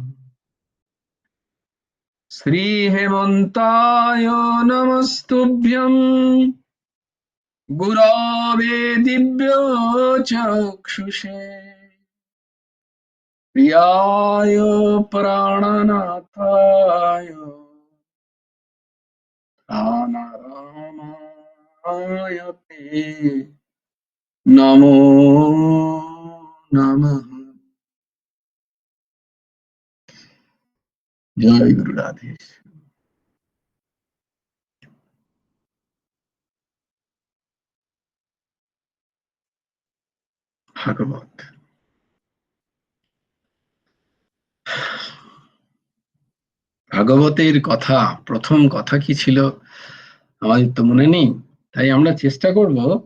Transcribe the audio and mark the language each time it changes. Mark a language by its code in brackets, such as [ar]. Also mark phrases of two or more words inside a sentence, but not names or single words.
[sa] श्रीहेमन्ताय नमस्तुभ्यं गुरवे दिव्यचक्षुषे प्रियाय प्राणनाथाय प्राणरामाय ते नमो नमः। [bn] জয় গুরু রাধেশ। ভাগবত ভাগবতের কথা, প্রথম কথা কি ছিল আমাদের তো মনে নেই, তাই আমরা চেষ্টা করব